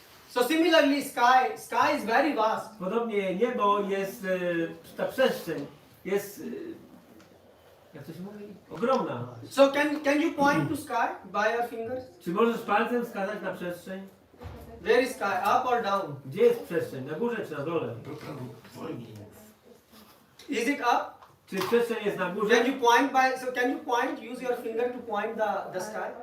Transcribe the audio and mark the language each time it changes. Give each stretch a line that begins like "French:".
English: So similarly, sky is very vast.
Polish: Podobnie niebo jest, ta przestrzeń jest, jak to się mówi? Ogromna.
English: So can you point to sky by your fingers?
Polish: Czy możesz palcem wskazać na przestrzeń?
English: Where is sky? Up or down?
Polish: Gdzie jest przestrzeń? Na górze czy na dole?
English: Is it up?
Polish: Czy przestrzeń jest na górze?
English: Can you point use your finger to point the sky?